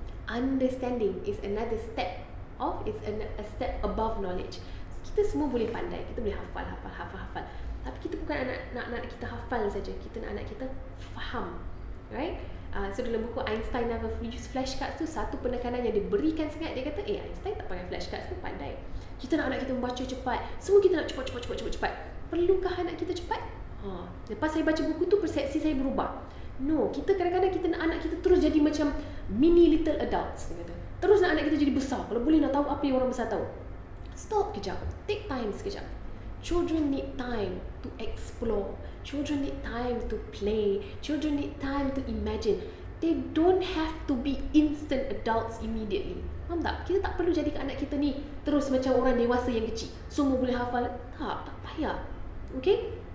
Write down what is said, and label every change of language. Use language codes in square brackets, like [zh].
[en] Understanding is another step it's a step above knowledge. [ms] Kita semua boleh pandai, kita boleh hafal. Tapi kita bukan anak kita hafal saja, kita nak anak kita faham. Right? So dalam buku Einstein Never Used Flashcards tu, satu penekanan yang diberikan sangat, dia kata, Einstein tak pakai flashcards tu, pandai. Kita nak anak kita membaca cepat. Semua kita nak cepat. Perlukah anak kita cepat? Lepas saya baca buku tu, persepsi saya berubah. No, kita kadang-kadang kita nak anak kita terus jadi macam [en] mini little adults, [ms] dia kata. Terus nak anak kita jadi besar. Kalau boleh nak tahu apa yang orang besar tahu. Stop kejap. [en] Take time [ms] sekejap. [en] Children need time to explore. Children need time to play. Children need time to imagine. They don't have to be instant adults immediately. [ms] Faham tak? Kita tak perlu jadikan anak kita ni terus macam orang dewasa yang kecil. Semua boleh hafal. Tak payah. Okay?